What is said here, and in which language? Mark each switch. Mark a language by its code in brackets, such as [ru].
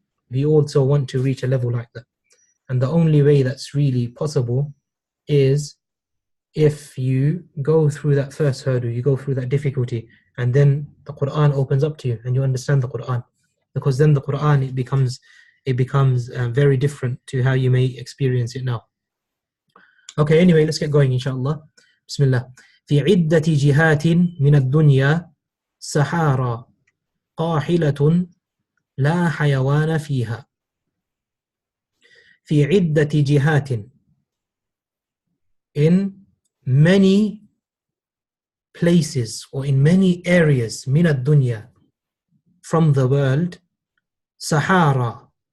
[en] We also want to reach a level like that. And the only way that's really possible is if you go through that first hurdle, you go through that difficulty, and then the Quran opens up to you and you understand the Quran. Because then the Quran, it becomes very different to how you may experience it now. Okay, anyway, let's get going, inshallah. Bismillah. [ar] في عدة جهات من الدنيا سحارى قاحلة لا حيوان فيها. في عدة جهات, [en] in many places or in many areas [ar] من الدنيا, [en] from the world, Sahara